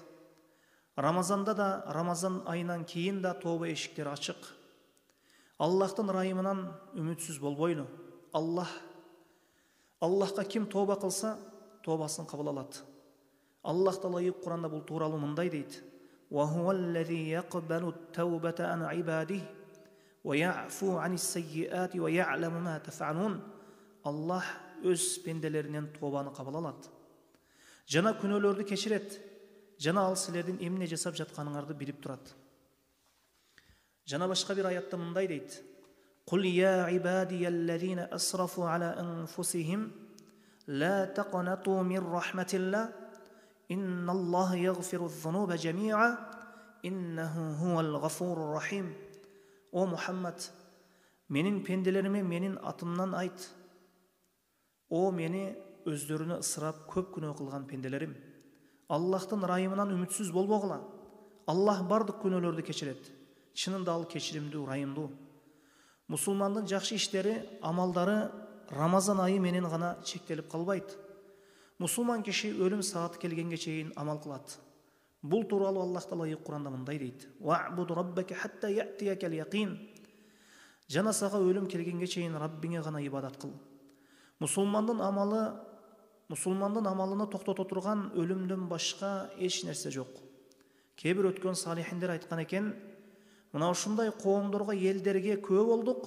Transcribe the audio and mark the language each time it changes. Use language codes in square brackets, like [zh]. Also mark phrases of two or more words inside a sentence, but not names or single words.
[ky] Рамазанда да, Рамазан айынан кийин да тооба эшиктери ачык. Аллахтын ырайымынан үмүтсүз болбойлу. Аллахка ким тооба кылса, тообасын кабыл алат. Аллах Таала Куранда бул тууралуу мындай дейт: [ar] "وهو الذي يقبل التوبة عن عباده ويعفو عن السيئات ويعلم ما تفعلون." [ky] Аллах өз пенделеринен тообаны кабыл алат. Жана күнөөлөрдү кечирет. Жана ал силердин эмне жасап жатканыңарды билип турат. Жана башка бир аятта мындай дейт: [ar] "قل يا عبادي الذين أسرفوا على أنفسهم لا تقنطوا من رحمة الله إن الله يغفر الذنوب جميعا إنه هو الغفور الرحيم." [ky] О Мухаммад, менин пенделериме менин атымнан айт. О мени өздөрүнө ысырап көп күнөө кылган пенделерим, Аллахтын ырайымынан үмүтсүз болбогула. Аллах бардык күнөөлөрдү кечирет. Чынында ал кечиримдүү, ырайымдуу. Мусулмандын жакшы иштери, амалдары Рамазан айы менен гана чектелип калбайт. Мусулман киши өлүм сааты келгенге чейин амал кылат. Бул тууралуу Аллах Таала Куранда мындай дейт: [ar] "واعبد ربك حتى يأتيك اليقين." [ky] Жана сага өлүм келгенге чейин Раббиңе гана ибадат кыл. Мусулмандын амалыны токтото турган өлүмдөн башка эч нерсе жок. Кээ бир өткөн салихиндер айткан экен: "Мына ушундай коомдорго, элдерге күбө болдук.